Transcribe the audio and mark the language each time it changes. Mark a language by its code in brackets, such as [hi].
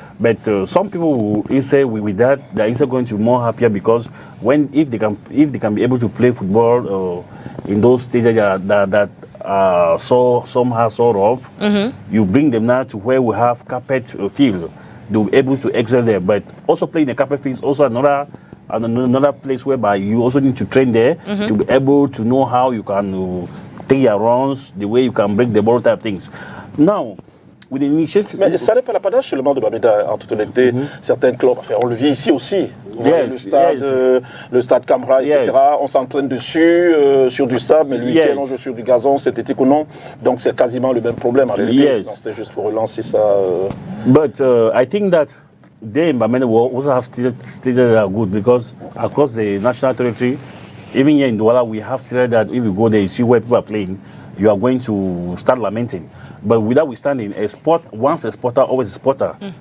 [en] But some people will say with that, they're instead going to be more happier because if they can be able to play football in those stadia that are somehow sort of, you bring them now to where we have carpet field. They'll be able to excel there. But also playing the carpet field is also another place whereby you also need to train there to be able to know how you can take your runs, the way you can break the ball, type of things. Now, with the initiative... [fr] Mais ça n'est pas l'apanage seulement de Bamenda, en toute honnêteté. Certains clubs, enfin, on le vit ici aussi. Le stade Camra, etc. On s'entraîne dessus, sur du sable, mais le week-end, on joue sur du gazon, synthétique ou non. Donc c'est quasiment le même problème en réalité. Donc c'était juste pour relancer ça. [en] But I think that they in Bamenda will also have stadiums that are good because across the national territory, even here in Douala, we have stadiums that if you go there, you see where people are playing. you are going to start lamenting. But without withstanding, once a spotter, always a spotter.